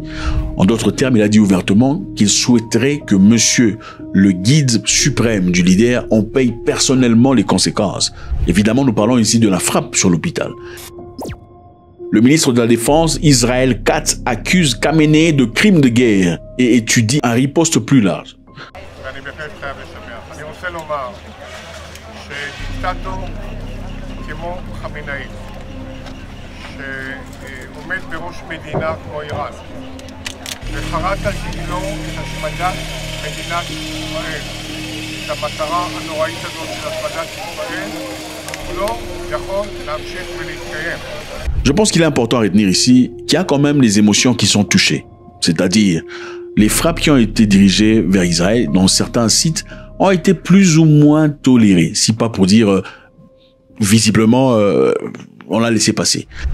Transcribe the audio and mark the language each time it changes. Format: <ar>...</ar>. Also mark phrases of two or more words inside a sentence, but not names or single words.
<fr>En d'autres termes, il a dit ouvertement qu'il souhaiterait que monsieur le guide suprême du leader en paye personnellement les conséquences. Évidemment, nous parlons ici de la frappe sur l'hôpital. Le ministre de la Défense, Israël Katz, accuse Khamenei de crimes de guerre et étudie un riposte plus large.</fr> <he>כמו חמינאי, שעומד בראש מדינה כמו איראן, וחרת על דגלו את השמדת מדינת ישראל, את המטרה הנוראית הזאת של השמדת ישראל, הוא לא יכול להמשיך ולהתקיים.</he> <fr>Je pense qu'il est important à retenir ici qu'il y a quand même les émotions qui sont touchées, c'est-à-dire les frappes qui ont été dirigées vers Israël dans certains sites ont été plus ou moins tolérées, si pas pour dire visiblement on l'a laissé passer.</fr>